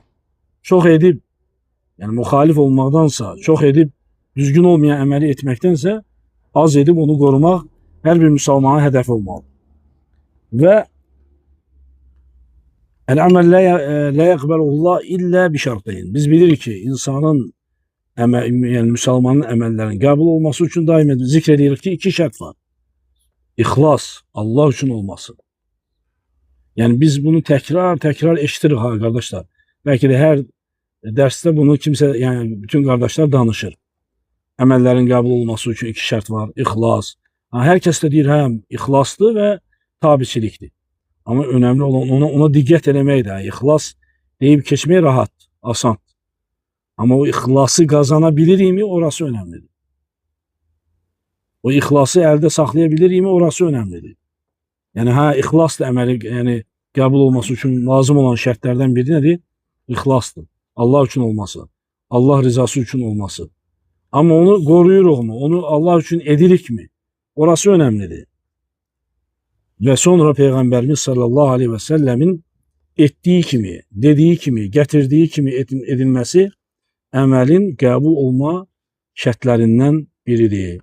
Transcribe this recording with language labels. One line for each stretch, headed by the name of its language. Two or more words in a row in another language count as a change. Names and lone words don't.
Azerbaijani: Çox edib, yəni müxalif olmaqdansa, çox edib düzgün olmayan əməli etməkdənsə, az edib onu qorumaq hər bir müsəlmanın hədəfi olmalıdır.
Arabic: Və العمل لا يقبله الله إلا بشرطين.
Azerbaijani: Biz bilirik ki insanın yani Müslümanın əməllərinin qəbul olması üçün daim zikr edirik ki, iki şərt var. İxlas, Allah üçün olması.
Turkish: Yani biz bunu tekrar eşitirik ha kardeşler. Belki de her derste bunu kimse yani bütün kardeşler danışır.
Azerbaijani: Əməllərin qəbul olması üçün iki şərt var. İxlas. Ha, hər kəs də deyir, hə, ixlasdır və tabiçilikdir. Ama önemli olan ona diqqət eləməkdir. İxlas deyib keçmək rahat, asan.
Turkish: Ama o ixlası kazanabilirimi orası önemlidir. O ixlası elde saxlayabilirimi orası önemlidir.
Azerbaijani: Yani ha ixlas da əməli yani qəbul olması üçün lazım olan şərtlərdən biri nədir? İxlasdır. Allah üçün olması. Allah rızası üçün olması.
Turkish: Ama onu koruyuruq mu? Onu Allah için edirik mi? Orası önemlidir. Ve sonra Peygamberimiz
Arabic: صلى الله عليه وسلم
Turkish: ettiği kimi, dediği kimi, getirdiği kimi edilmesi əməlin qəbul olma şərtlərindən biridir.